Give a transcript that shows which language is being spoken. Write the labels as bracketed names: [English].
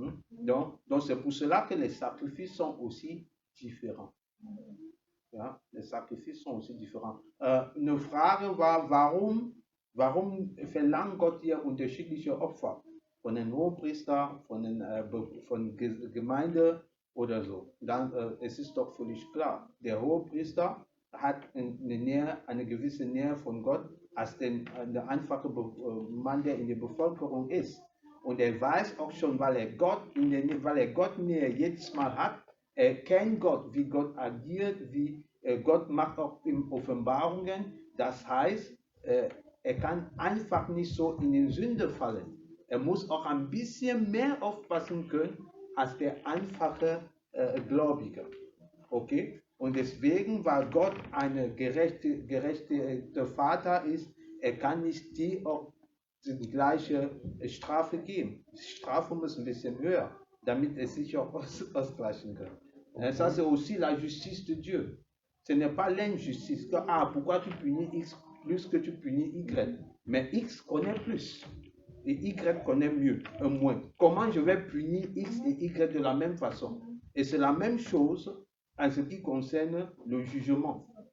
[French] Donc c'est pour cela que les sacrifices sont aussi différents. Ja, les sacrifices sont aussi différents. [German] Eine Frage war, warum verlangt Gott hier unterschiedliche Opfer? Von den Hohepriester, von Gemeinde oder so. Dann es ist doch völlig klar, der Hohepriester hat eine gewisse Nähe von Gott als der einfache Mann, der in der Bevölkerung ist. Und er weiß auch schon, weil er Gott Nähe jedes Mal hat, er kennt Gott, wie Gott agiert, wie Gott macht auch in Offenbarungen. Das heißt, er kann einfach nicht so in die Sünde fallen. Er muss auch ein bisschen mehr aufpassen können als der einfache Gläubige. Okay? Und deswegen, weil Gott ein gerechter Vater ist, er kann nicht die auch die gleiche Strafe geben. Die Strafe muss ein bisschen höher, damit es sich auch ausgleichen kann. [French] Et ça, c'est aussi la justice de Dieu. Ce n'est pas l'injustice. Pourquoi tu punis X plus que tu punis Y? Mais X connaît plus. Et Y connaît mieux, moins. Comment je vais punir X et Y de la même façon? Et c'est la même chose en ce qui concerne le jugement.